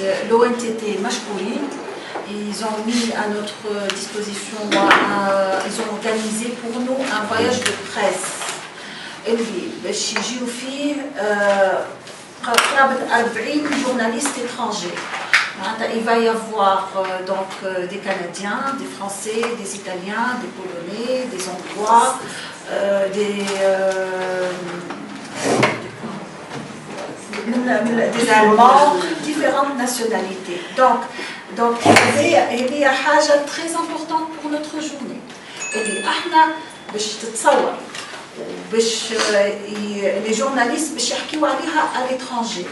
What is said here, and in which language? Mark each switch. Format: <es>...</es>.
<fr>L'ONTT Mashkourin, ils ont mis à notre disposition, ils ont organisé pour nous un voyage de presse.</fr> <ar>باش يجيو فيه قرابة 40</ar> <fr>journalistes étrangers. Il va y avoir donc des Canadiens, des Français, des Italiens, des Polonais, des Hongrois, des Allemands, différentes nationalités. Donc il y a حاجة très importante pour notre journée.</fr> <ar>اللي احنا باش تتصور باش</ar> <fr>les journalistes</fr> <ar>باش يحكيوا عليها</ar> <fr>à l'étranger.</fr>